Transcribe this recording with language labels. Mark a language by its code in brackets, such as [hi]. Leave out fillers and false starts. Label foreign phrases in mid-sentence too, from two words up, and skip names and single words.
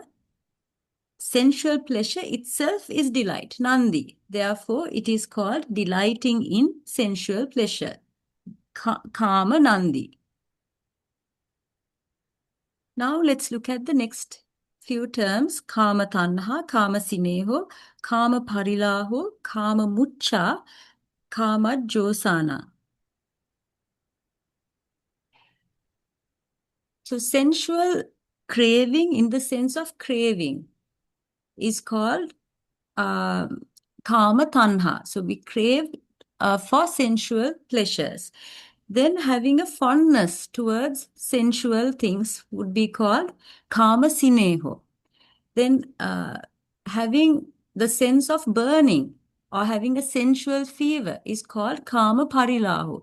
[en] Sensual pleasure itself is delight, nandi. Therefore, it is called delighting in sensual pleasure, [pi] kama nandi. [en] Now let's look at the next few terms, [pi] kama tanha, kama sineho, kama parilaho, kama mucha, kama josana. [en] So sensual craving in the sense of craving is called [pi] kama tanha. [en] So we crave for sensual pleasures. Then having a fondness towards sensual things would be called [pi] kama sineho. [en] Then having the sense of burning or having a sensual fever is called [pi] kama parilahu.